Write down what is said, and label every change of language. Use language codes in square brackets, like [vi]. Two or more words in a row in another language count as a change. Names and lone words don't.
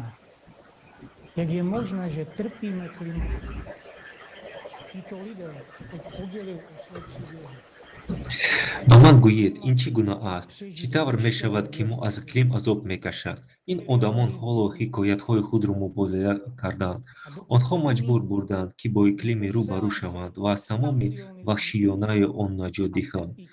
[cs] Jak je možné, že trpíme klimatu. Tito lidé se teď podělili o své příběhy. [tg] ба ман гӯед, ин чӣ гуноҳ аст? чӣ тавр мешавад, ки мо аз иқлим азоб мекашад? ин одамон ҳоло ҳикоятҳои худро мубодила карданд. онҳо маҷбур буданд, ки бо иқлиме рӯ ба рӯ шаванд ва аз тамоми ваҳшиёнаи он наҷот диҳанд.